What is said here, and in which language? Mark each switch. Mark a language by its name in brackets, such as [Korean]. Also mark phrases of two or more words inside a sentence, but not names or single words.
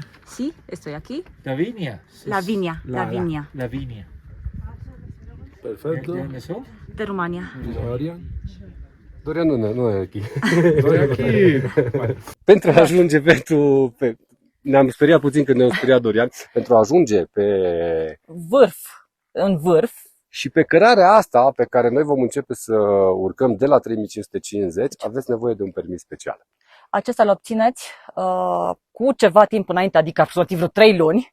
[Spanish] Sí, estoy aquí. ¿Lavinia? Lavinia, Lavinia, Lavinia. Perfecto. ¿De dónde sos? de Rumania. Dorian. [Romanian] Dorian nu e aici. [Spanish] Estoy aquí. [Romanian] Pentru a ajunge ne-am speriat puțin când ne-a speriat Dorian, pentru a ajunge În vârf, și pe cărarea asta pe care noi vom începe să urcăm de la 3550, aveți nevoie de un permis special. acesta îl obțineți cu ceva timp înainte, adică aproximativ vreo 3 luni.